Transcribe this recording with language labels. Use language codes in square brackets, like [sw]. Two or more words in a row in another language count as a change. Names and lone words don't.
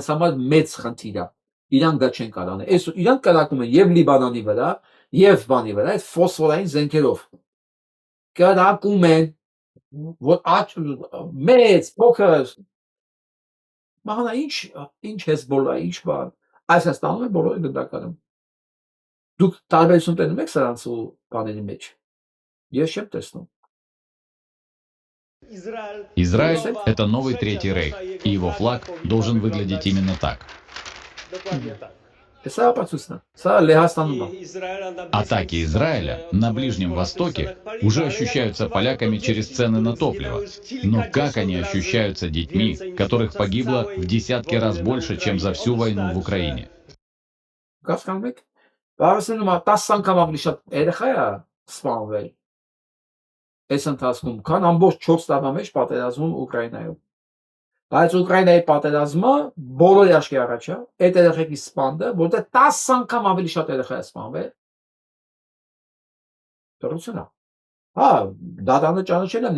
[hy] համար մեծ խնդիր է։ Իրանք դա չեն կարող անել։ Այս իրանք կրակում են եւ Լիբանանի վրա, եւ բանի վրա, այդ ֆոսֆորային զենքերով։ Կրակում են, որ մեծ, փոքր Մահանա ինչ Հեզբոլլա, ինչ բան։ Այսպես տանում են բոլորը գնդակարում։ Դուք տարբերություն տենում եք սրանց ու բաների մեջ։ Ես չեմ տեսնում։ [ru] Израиль – это новый Третий Рейх, и его флаг должен выглядеть именно так. Атаки Израиля на Ближнем Востоке уже ощущаются поляками через цены на топливо. Но как они ощущаются детьми, которых погибло в десятки раз больше, чем за всю войну в Украине? [hy] Այս ընթացքում քան ամբողջ 4 տարվա մեջ պատերազմում Ուկրաինայում։ Բայց Ուկրաինայի պատերազմը բոլորի աչքի առաջ է, այդ երեխեքի սպանդը, որտեղ 10 անգամ ավելի շատ երեխա է սպանվել։ Դրություն է։ Հա, դատանը ճանաչել է